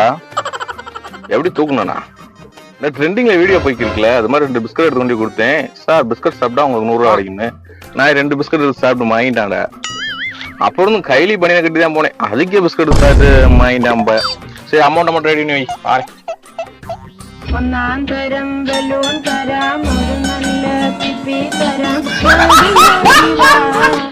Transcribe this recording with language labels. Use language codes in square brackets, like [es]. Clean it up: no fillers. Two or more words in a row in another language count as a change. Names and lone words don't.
[ta] எப்படி தூக்கணும்ண்ணா? இந்த ட்ரெண்டிங்ல வீடியோ போய்க்கிருக்குல, அது மாதிரி 2 பிஸ்கட் எடுத்து கொண்டு கொடுத்தேன். சார் பிஸ்கட் சாப்பிட்டா உங்களுக்கு 100 ரூபா கிடைக்குன்னு. நான் 2 பிஸ்கட் சாப்பிட்டு வாங்கிட்டான்டா. அப்புறம் கைலி பனியை கட்டி தான் போனேன். அதுக்கே பிஸ்கட் சாப்பிட்டு வாங்கிட்டான். சரி அமௌண்ட் மட்டும் ரெடி பண்ணி வை பாரு. [ml] ഒന്നാം തരം ബലൂൺ തരാം ഒരു നല്ല പിപ്പി തരാം